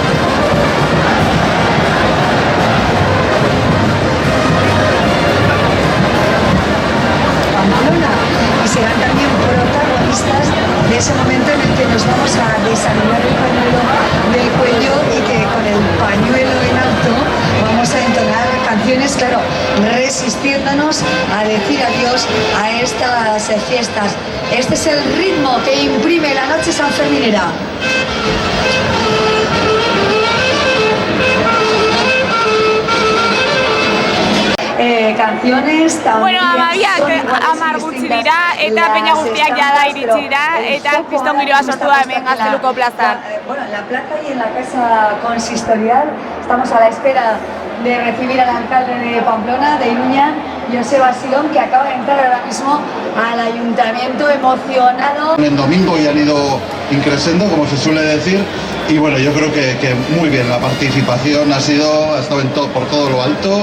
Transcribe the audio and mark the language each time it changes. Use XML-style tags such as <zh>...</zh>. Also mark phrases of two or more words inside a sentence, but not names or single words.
<es>Pamplona, y serán también protagonistas de ese momento en el que nos vamos a desarrollar el pañuelo del cuello y que con el pañuelo en alto vamos a entonar canciones, claro, resistiéndonos a decir adiós a estas fiestas. Este es el ritmo que imprime la noche sanferminera. Canciones también.</es> <eu>Bueno, amar gutxi dira eta peña guztiak jada iritsi dira eta kriston giroa sortu da hemen Gazteluko plazan.</eu> <es>Bueno, en la plaza y en la casa consistorial estamos a la espera de recibir al alcalde de Pamplona, de Iruña, Joseba Sidón, que acaba de entrar ahora mismo al ayuntamiento emocionado. En domingo y han ido increciendo, como se suele decir, y bueno, yo creo que muy bien, la participación ha estado por todo lo alto.</es>